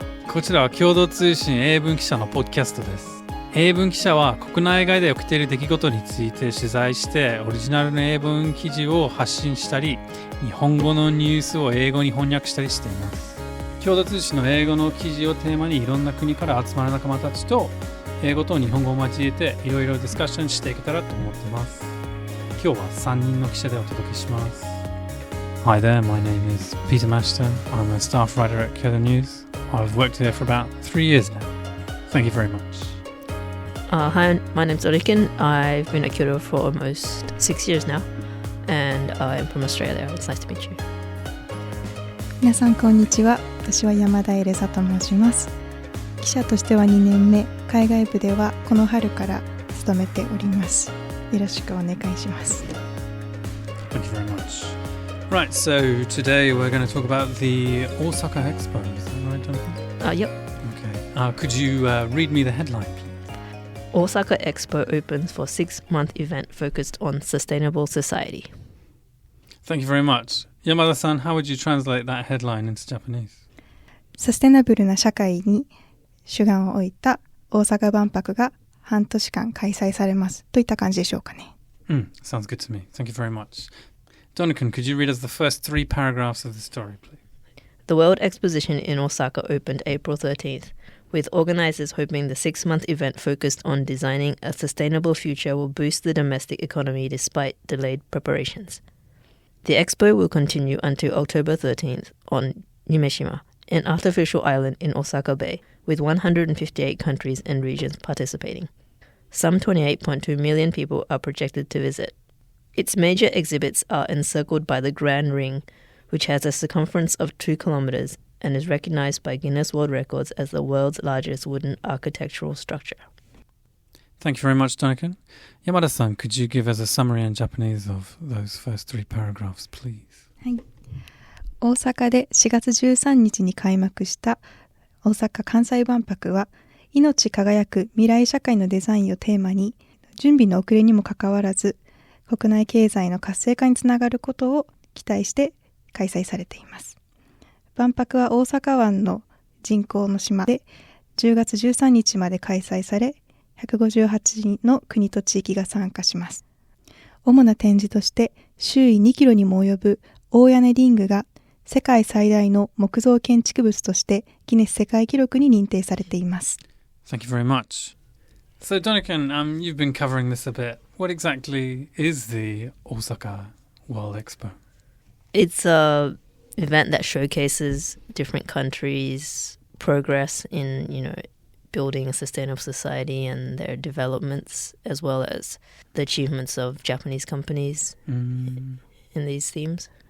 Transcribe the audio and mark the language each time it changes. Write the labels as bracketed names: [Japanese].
[Japanese] こちらは共同通信英文記者のポッドキャストです。英文記者は国内外で起きている出来事について取材してオリジナルの英文記事を発信したり、日本語のニュースを英語に翻訳したりしています。共同通信の英語の記事をテーマにいろんな国から集まる仲間たちと英語と日本語を交えていろいろディスカッションしていけたらと思っています。今日は3人の記者でお届けします。 [English] Hi there, my name is Peter Mashton. I'm a staff writer at Kyodo News. I've worked there for about 3 years now. Thank you very much. Hi, my name's Donikan. I've been at Kyodo for almost 6 years now, and I'm from Australia. It's nice to meet you. [Japanese] 皆さんこんにちは。私は山田エレサと申します。記者としては2年目、海外部ではこの春から勤めております。よろしくお願いします。 [English] Thank you very much. Right, so today we're going to talk about the Osaka Expo. Is that right, Donikan? Yep. Okay. Could you read me the headline, please? Osaka Expo opens for 6-month event focused on sustainable society. Thank you very much. Yamada-san, how would you translate that headline into Japanese? [Japanese] サステナブルな社会に主眼を置いた大阪万博が半年間開催されますといった感じでしょうかね。 [English] Sounds good to me. Thank you very much. Donikan, could you read us the first 3 paragraphs of the story, please? The World Exposition in Osaka opened April 13th, with organizers hoping the 6-month event focused on designing a sustainable future will boost the domestic economy despite delayed preparations. The expo will continue until October 13th on Yume Shima, an artificial island in Osaka Bay, with 158 countries and regions participating. Some 28.2 million people are projected to visit. Its major exhibits are encircled by the Grand Ring, which has a circumference of 2 kilometers and is recognized by Guinness World Records as the world's largest wooden architectural structure. Thank you very much, Donikan. Yamada-san, could you give us a summary in Japanese of those first 3 paragraphs, please? [Japanese] はい。大阪で4月13日に開幕した大阪・関西万博は、命輝く未来社会のデザインをテーマに、準備の遅れにもかかわらず、国内経済の活性化につながることを期待して開催されています。万博は大阪湾の人工の島で10月13日まで開催され、158の国と地域が参加します。主な展示として周囲2キロにも及ぶ大屋根リングが世界最大の木造建築物としてギネス世界記録に認定されています。 [English] Thank you very much. So, Donikan, you've been covering this a bit. What exactly is the Osaka World Expo? It's an event that showcases different countries' progress in, building a sustainable society and their developments, as well as the achievements of Japanese companies in these themes.